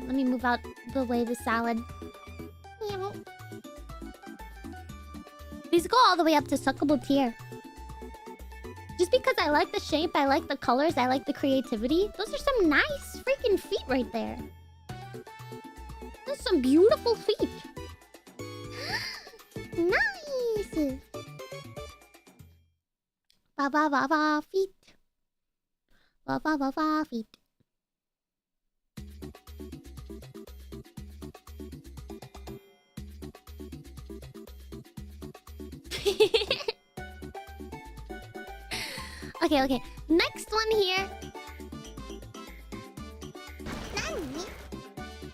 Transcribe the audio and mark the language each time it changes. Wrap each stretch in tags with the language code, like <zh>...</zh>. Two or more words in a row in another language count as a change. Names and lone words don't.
<en>Let me move out the way the salad. These go all the way up to suckable tier. Just because I like the shape, I like the colors, I like the creativity. Those are some nice freaking feet right there. Those are some beautiful feet. Nice! Ba ba ba ba feet. Ba ba ba ba feet. Okay. Next one here.</en>